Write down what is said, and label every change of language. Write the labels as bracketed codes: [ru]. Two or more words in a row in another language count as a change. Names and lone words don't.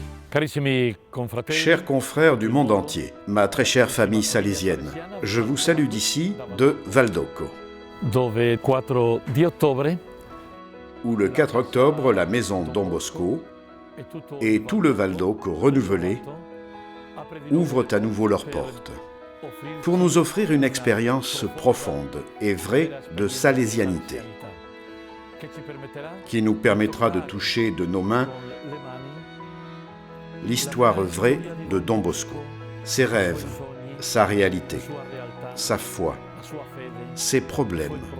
[it] Carissimi confratelli, [fr] Chers confrères du monde entier, ma très chère famille salésienne, je vous salue d'ici, de Valdocco, [it] dove 4 di ottobre [fr] où le 4 octobre, la maison Don Bosco et tout le Valdocco renouvelé ouvrent à nouveau leurs portes pour nous offrir une expérience profonde et vraie de salésianité qui nous permettra de toucher de nos mains l'histoire vraie de Don Bosco, ses rêves, sa réalité, sa foi, ses problèmes.